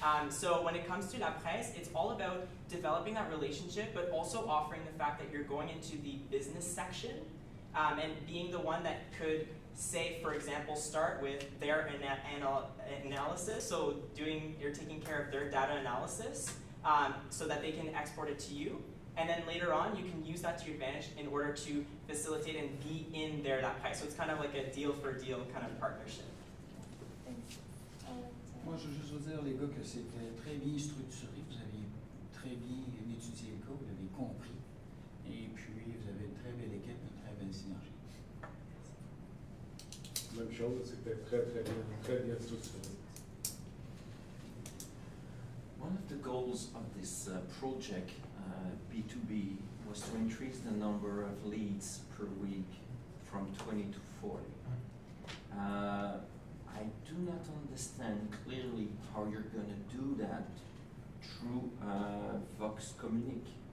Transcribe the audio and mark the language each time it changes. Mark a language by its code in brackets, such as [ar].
[en] So when it comes to La Presse, it's all about developing that relationship, but also offering the fact that you're going into the business section, and being the one that could say, for example, start with their analysis, so you're taking care of their data analysis, so that they can export it to you, and then later on you can use that to your advantage in order to facilitate and be in their La Presse. So it's kind of like a deal for deal kind of partnership. Thanks. [fr] Moi, je veux juste vous dire, les gars, que c'était très bien structuré. Vous avez très bien étudié le cas, vous l'avez compris. Et puis, vous avez une très belle équipe, une très belle synergie. Même chose, c'était très bien structuré. [en] One of the goals of this project, B2B, was to increase the number of leads per week from 20 to 40. I do not understand clearly how you're going to do that through Vox Communique.